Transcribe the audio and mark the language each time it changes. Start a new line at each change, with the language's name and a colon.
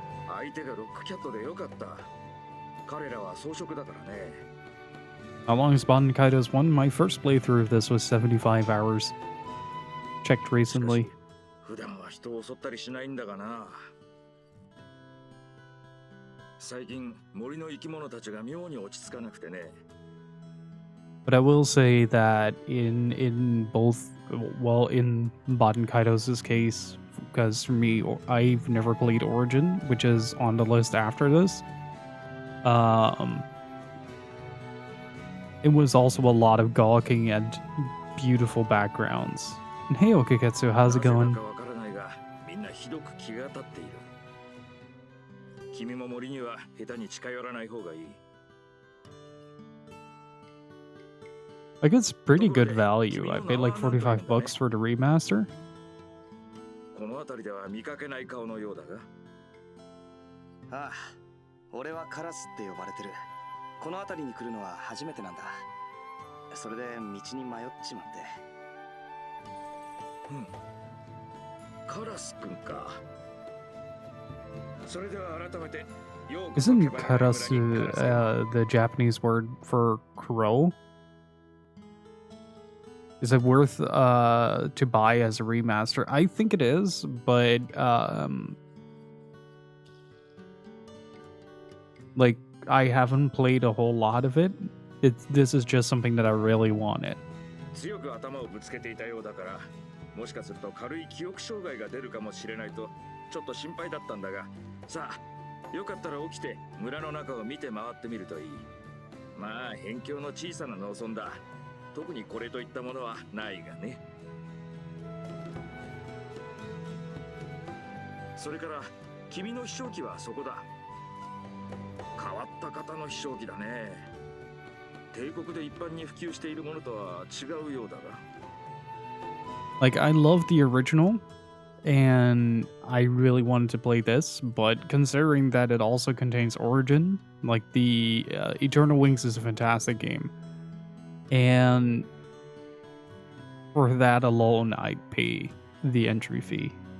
Japanese: 相手がロックキャットでよかった。彼らは装飾だからね。
English: How long is Baten Kaitos 1? My first playthrough of this was 75 hours. Checked recently.
Japanese: 普段は人を襲ったりしないんだがな。最近森の生き物たちが妙に落ち着かなくてね。
English: But I will say that in both, well, in Baten Kaitos' case, because for me, I've never played Origin, which is on the list after this. It was also a lot of gawking and beautiful backgrounds. And hey, Okiketsu, how's it going?
Japanese: みんなひどく気が立っている。君も森には下手に近寄らない方がいい。
English: Like, it's pretty good value. I paid like $45 for the remaster.
Japanese: この辺りでは見かけない顔のようだが。ああ、俺はカラスって呼ばれてる。この辺りに来るのは初めてなんだ。それで道に迷っちまって。うん。カラスくんか。それでは改めて。
English: Isn't karasu the Japanese word for crow? Is it worth to buy as a remaster? I think it is, but like I haven't played a whole lot of it. This is just something that I really wanted.
Japanese: 強く頭をぶつけていたようだから、もしかすると軽い記憶障害が出るかもしれないとちょっと心配だったんだが、さあ、よかったら起きて村の中を見て回ってみるといい。まあ、辺境の小さな農村だ。特にこれといったものはないがね。それから君の飛翔機はそこだ。変わった型の飛翔機だね。帝国で一般に普及しているものとは違うようだが。
English: Like, I love the original, and I really wanted to play this, but considering that it also contains Origin, like the Eternal Wings is a fantastic game. And for that alone, I'd pay the entry fee.